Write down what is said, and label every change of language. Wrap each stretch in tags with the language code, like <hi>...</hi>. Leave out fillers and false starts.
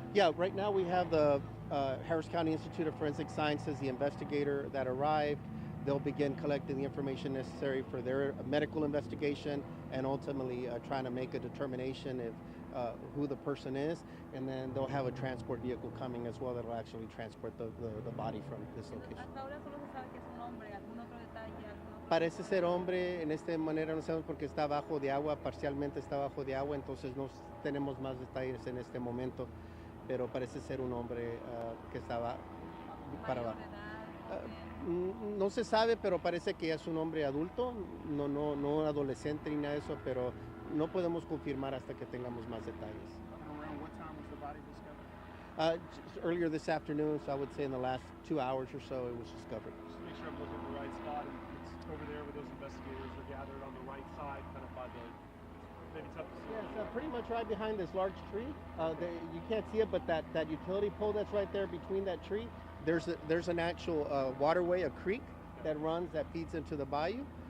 <en>Yeah, right now we have the Harris County Institute of Forensic Sciences, the investigator that arrived. they'll begin collecting the information necessary for their medical investigation and ultimately trying to make a determination if who the person is, and then they'll have a transport vehicle coming as well that'll actually transport the body from this location.</en> <es>Hasta ahora solo se sabe que es un hombre, algún otro detalle, algún otro... Parece ser hombre, en esta manera no sabemos porque está bajo de agua, parcialmente está bajo de agua, entonces no tenemos más detalles en este momento, pero parece ser un hombre que estaba para mayor abajo. de edad, joven. No se sabe, pero parece que es un hombre adulto, no adolescente ni nada de eso, pero no podemos confirmar hasta que tengamos más detalles.</es> <en>Around what time was the body discovered? Just earlier this afternoon, so I would say in the last 2 hours or so, it was discovered. Just to make sure I'm looking at the right spot, and it's over there where those investigators are gathered on the right side, kind of by the, maybe tough to see. Yeah, it's pretty much right behind this large tree. You can't see it, but that utility pole that's right there between that tree, there's an actual waterway, a creek that runs, that feeds into the bayou.</en>